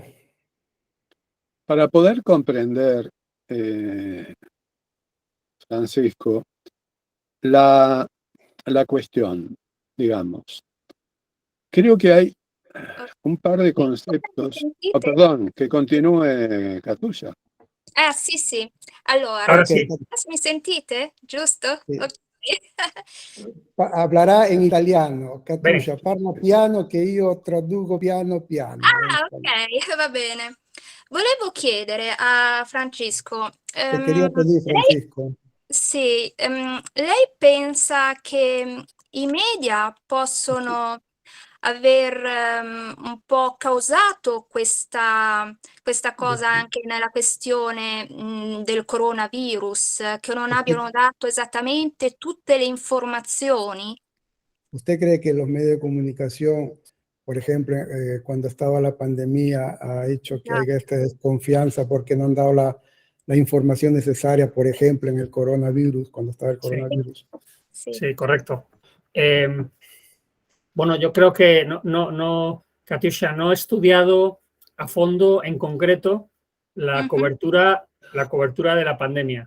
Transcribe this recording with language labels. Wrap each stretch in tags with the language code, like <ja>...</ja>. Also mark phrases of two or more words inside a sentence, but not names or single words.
<es>Para poder comprender, Francisco, la cuestión, digamos, creo que hay un par de conceptos. Oh, perdón, que continúe Katusha.</es> <it>Ah, sì, sì. Allora,</it> <es>Ahora sí.</es> <it>mi sentite? Giusto? Sì. Ok.</it> <es>Hablará en italiano. Katusha,</es> <it>Bene. parla piano che io traduco piano piano. Ah, ok, va bene. Volevo chiedere a Francesco,</it> <es>Te quería pedir,</es> <it>lei,</it> <es>Francisco.</es> <it>sì, lei pensa che i media possono aver un po' causato questa cosa anche nella questione del coronavirus, che non abbiano dato esattamente tutte le informazioni?</it> <es>¿Usted cree que los medios de comunicación, por ejemplo, cuando estaba la pandemia, ha hecho que Ah, haya esta desconfianza porque no han dado la información necesaria, por ejemplo, en el coronavirus, cuando estaba el Sí. coronavirus?</es> <it>sì.</it> <es>Sí, correcto. Bueno, yo creo que Katusha, no he estudiado a fondo, en concreto, la cobertura de la pandemia.</es>